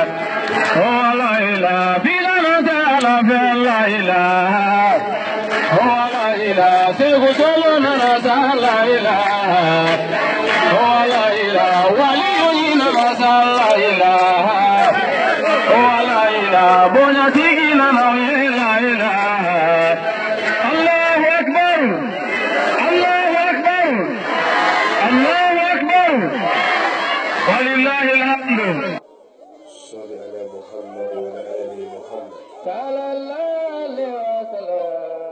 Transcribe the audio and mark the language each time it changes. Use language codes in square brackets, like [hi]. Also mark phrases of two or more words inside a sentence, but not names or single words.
[bm] Oh [ar] لا إله, [bm] bila nata [ar] لا إله. [bm] Oh [ar] لا إله, [bm] segu solo nata [ar] لا إله. [bm] Oh [ar] لا إله, [bm] wali yina [ar] لا إله. [bm] Oh [ar] لا إله, [bm] bonya tigi na [ar] لا إله. الله أكبر، الله أكبر، الله أكبر. ولله الحمد. صل على محمد وعلى آل محمد. صلى الله عليه وسلم.